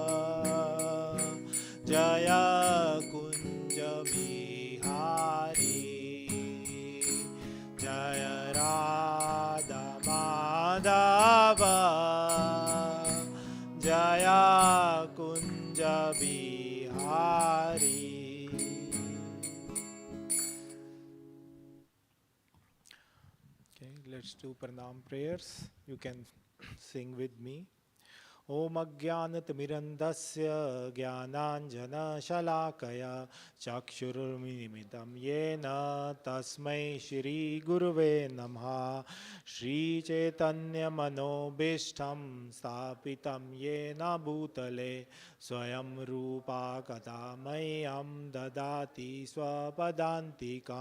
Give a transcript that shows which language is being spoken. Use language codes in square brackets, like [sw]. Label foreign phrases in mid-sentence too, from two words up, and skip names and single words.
[hi] जय कुंज बिहारी जय राधा माधव जय कुंज बिहारी. [en] Okay, let's do pranam prayers. You can sing with me. [sa] ओम अज्ञानतिमिरन्धस्य ज्ञानाञ्जनशलाकया चक्षुरुन्मिलितं येन तस्मै श्रीगुरुवे नमः. श्रीचैतन्यमनोभीष्टं स्थापितं येन भूतले स्वयं रूपा कदा मह्यं ददाति स्वपदान्तिकं.